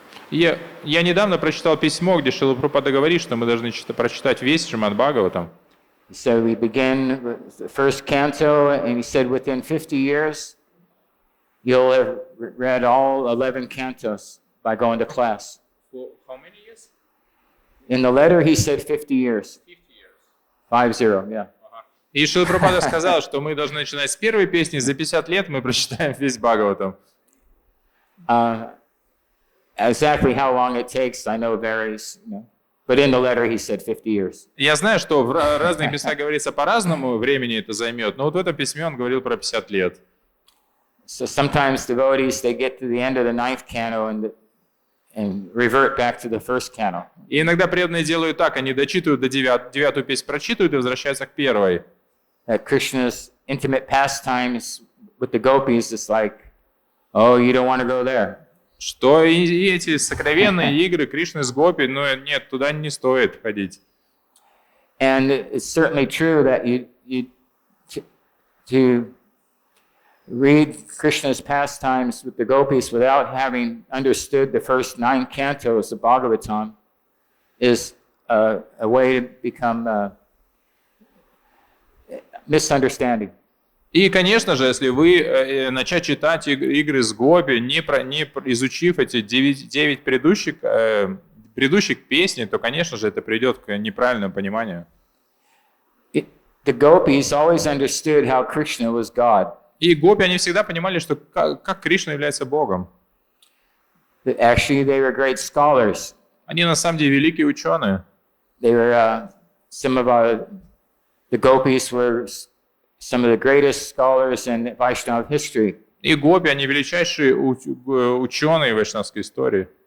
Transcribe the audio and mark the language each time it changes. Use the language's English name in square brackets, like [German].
[Russian] Я недавно прочитал письмо, где Шрила Прабхупада говорит, что мы должны прочитать весь Śrīmad-Bhāgavatam. [English] So we begin with the first canto, and he said within 50 years, you'll have read all 11 cantos by going to class. For how many years? In the letter, he said 50 years. 50 years. 50, yeah. [Russian] И Шрила Прабхупада сказал, что мы должны начинать с первой песни, за 50 лет мы прочитаем весь Бхагаватам. [English] Exactly how long it takes, I know varies, but in the letter he said 50 years. [Russian] Я знаю, что в разных местах говорится по-разному, времени это займет, но вот в этом письме он говорил про 50 лет. [English] So sometimes devotees, they get to the end of the 9th canto and revert back to the first canto. [Russian] И иногда преданные делают так, они дочитывают до 9-ю песню, прочитывают и возвращаются к первой. [English] That Krishna's intimate pastimes with the gopis is like, oh, you don't want to go there. [Russian] Что и эти сокровенные игры Кришны с Гопи, но нет, туда не стоит ходить. [English] And it's certainly true that to read Krishna's pastimes with the gopis without having understood the first 9 cantos of Bhagavatam is a way to become misunderstanding. [Russian] И, конечно же, если вы начать читать игры с Гопи, не изучив эти 9 предыдущих песней, то, конечно же, это приведет к неправильному пониманию. [English] The gopis always understood how Krishna was God. [Russian] И гопи, они всегда понимали, что как Кришна является Богом. [English] Actually, they were great scholars. [Russian] Они на самом деле великие ученые. [English] They were some of the gopis were some of the greatest scholars in Vaishnava history. [Russian] И гопи, они величайшие ученые в вайшнавской истории.